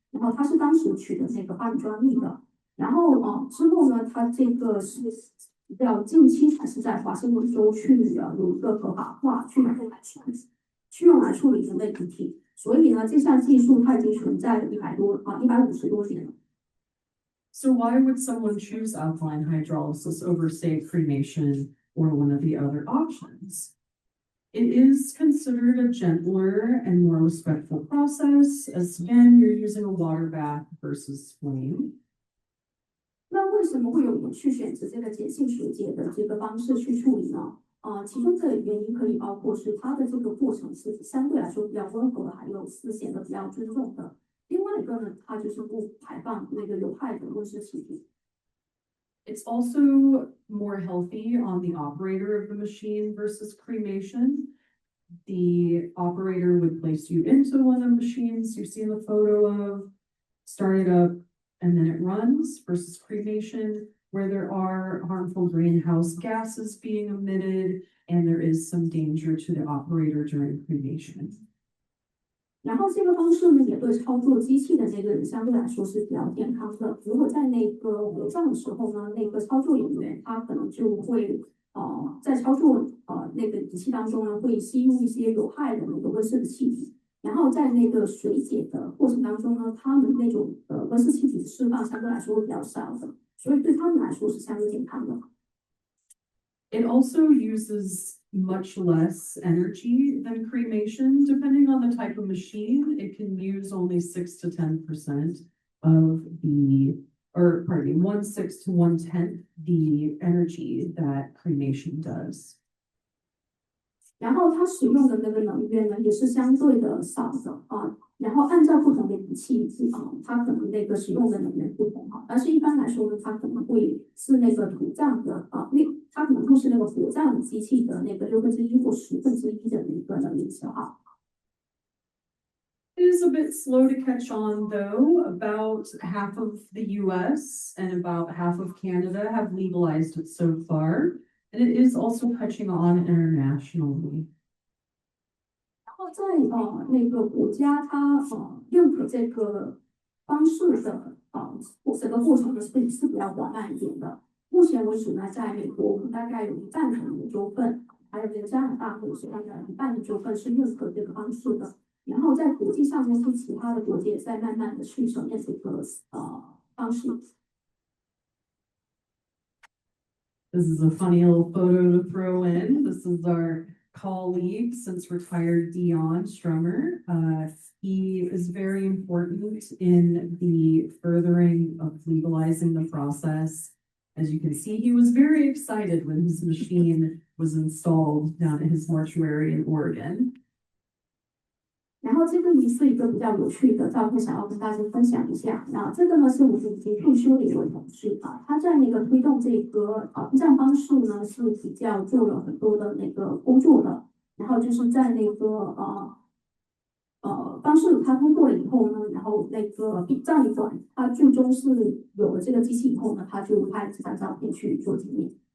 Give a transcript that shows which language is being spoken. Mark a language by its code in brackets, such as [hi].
[zh] 然后他是当时取得那个发明专利的。然后之后呢，他这个是比较近期才是在华盛顿州去有一个合法化，去用来处理人类遗体。所以呢，这项技术它已经存在了150多年了。 [en] So why would someone choose alkaline hydrolysis over, say, cremation or one of the other options? It is considered a gentler and more respectful process, as again, you're using a water bath versus flame. [zh] 那为什么会有人去选择这个碱性水解的这个方式去处理呢？其中的原因可以包括是它的这个过程是相对来说比较温和，还有是显得比较尊重的。另外一个呢，它就是不排放那个有害的温室气体。 [en] It's also more healthy on the operator of the machine versus cremation. The operator would place you into one of the machines you see in the photo of, start it up, and then it runs, versus cremation, where there are harmful greenhouse gases being emitted, and there is some danger to the operator during cremation. [zh] 然后这个方式呢，也对操作机器的那个人相对来说是比较健康的。如果在那个火葬的时候呢，那个操作人员他可能就会在操作那个仪器当中呢，会吸入一些有害的那个温室的气体。然后在那个水解的过程当中呢，他们那种温室气体的释放相对来说会比较少的，所以对他们来说是相对健康的。 [en] It also uses much less energy than cremation. Depending on the type of machine, it can use only 6 to 10% of the, or pardon me, 1/6 to 1/10 the energy that cremation does. [zh] 然后它使用的那个能源呢，也是相对的少的然后按照不同的仪器它可能那个使用的能源不同但是一般来说呢，它可能会是那个土葬的它可能会是那个火葬机器的那个1/6或1/10的那个能源消耗。 [en] It is a bit slow to catch on, though. About half of the US and about half of Canada have legalized it so far, and it is also catching on internationally. [zh] 然后在那个国家它认可这个方式的整个过程呢是比较缓慢一点的。目前为止呢，在美国我们大概有1半的州份，还有这个加拿大或者是大概1半的州份是认可这个方式的。然后在国际上呢，是其他的国家也在慢慢的去承认这个方式。 [en] This is a funny little photo to throw in. This is our colleague since retired Dion Strummer. He is very important in the furthering of legalizing the process. As you can see, he was very excited when his machine was installed down at his mortuary in Oregon. [zh] 然后这个也是一个比较有趣的照片，想要跟大家分享一下。那这个呢是我们已经退休的一位同事他在那个推动这个殡葬方式呢是比较做了很多的那个工作的。然后就是在那个方式他通过了以后呢，然后那个葬仪馆他最终是有了这个机器以后呢，他就拍这张照片去做纪念。